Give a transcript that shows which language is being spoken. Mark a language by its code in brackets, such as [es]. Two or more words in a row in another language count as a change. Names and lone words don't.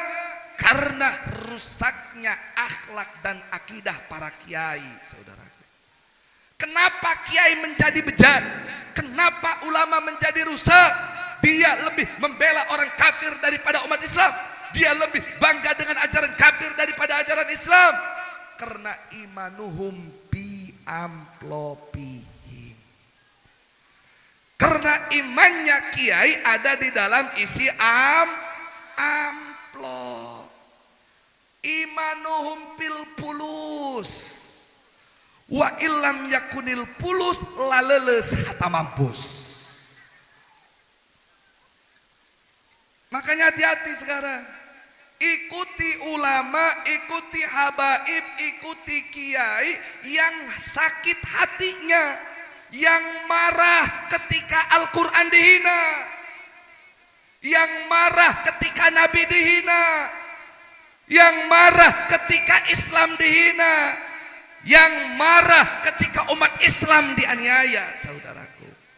[id] Karena rusaknya akhlak dan akidah para kiai, saudara. Kenapa kiai menjadi bejat? Kenapa ulama menjadi rusak? Dia lebih membela orang kafir daripada umat Islam. Dia lebih bangga dengan ajaran kafir daripada ajaran Islam. Karena [ar] إيمانهم بأمبلوبهم. [id] Karena imannya kiai ada di dalam isi amplop. [ar] إيمانهم في الفلوس. وإن لم يكن الفلوس لاليليس حتى مامبوس. [id] Makanya hati-hati sekarang. Ikuti ulama, ikuti habaib, ikuti kiai yang sakit hatinya, yang marah ketika Al-Quran dihina, yang marah ketika Nabi dihina, yang marah ketika Islam dihina, yang marah ketika umat Islam dianiaya, saudaraku.